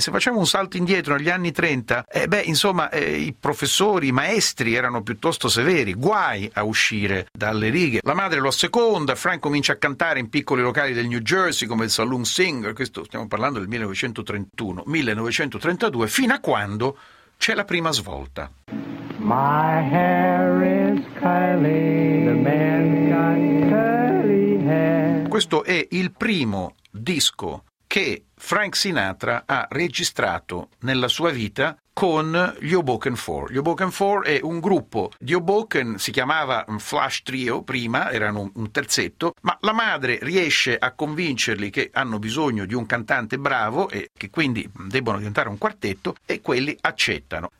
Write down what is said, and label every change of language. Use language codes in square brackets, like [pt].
[it] E se facciamo un salto indietro negli anni 30, i professori, i maestri erano piuttosto severi, guai a uscire dalle righe. La madre lo asseconda, Frank comincia a cantare in piccoli locali del New Jersey come il Saloon Singer, questo stiamo parlando del 1931-1932, fino a quando c'è la prima svolta. [en] My hair is curly, the man's got curly hair. [it] Questo è il primo disco che Frank Sinatra ha registrato nella sua vita con gli Hoboken Four. Gli Hoboken Four è un gruppo di Hoboken, si chiamava Flash Trio prima, erano un terzetto, ma la madre riesce a convincerli che hanno bisogno di un cantante bravo e che quindi debbono diventare un quartetto, e quelli accettano.